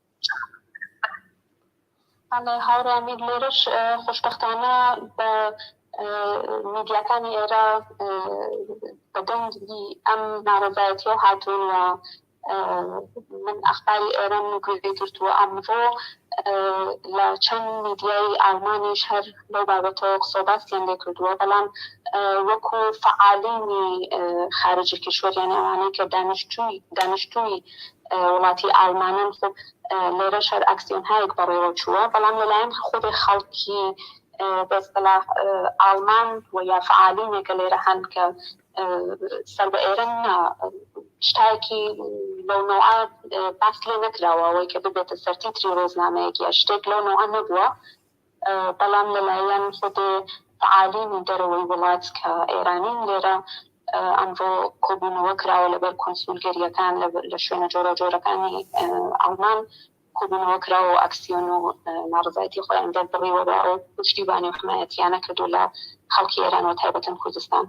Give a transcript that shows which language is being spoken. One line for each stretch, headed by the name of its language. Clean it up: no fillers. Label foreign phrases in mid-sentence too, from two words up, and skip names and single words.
Central Kurdish: هاوڕێمی لێرەش خۆشبەختانە بە میدیاکانی ئێرە بە دەنگی ئەم ناڕەزایەتیە هاتوون و من ئەخباری ئێرەم گوێ گرتووە. ئەمڕۆ لە چەند میدیای ئالمانیش هەر لەو بابەتەوە قسەباسییان لێ کردووە بەڵام وەکو فعالینی
Persian: خارجی کشور
Central Kurdish: یعنی ئەوانەی کە دانیشتووی وڵاتی ئالمانن خب لێرەش هەر ئەکسیۆن هایەک بەڕێوە چووە بەڵام لەلایەن خودی خەڵکی بەستەلاح ئالمان و یا فعالینێکە لێرە هەن کە سەر بە ئێرە شتایەکی لەو نوعە باس لێ نەکراوە ئەوەی کە ببێتە سەرتیتری ڕۆژنامەیەکی یا شتێک لەو نوعە نەبووە بەڵام لەلایەن خودی فعالینی دەرەوەی وڵات کە ئێرانین لێرە ئەمڕۆ کۆبوونەوە کراوە لەبەر کۆنسولگەریەکان لە شوێنە جۆرە جۆرەکانی ئەڵمان کۆبوونەوە کراوە و ئەکسیۆن و ناڕزایەتی خۆیان دەربڕیوە بە ئەو پشتیبانی و حمایەتیانە کردو لە خەڵکی ئێران و تایبەتەن کوردستان.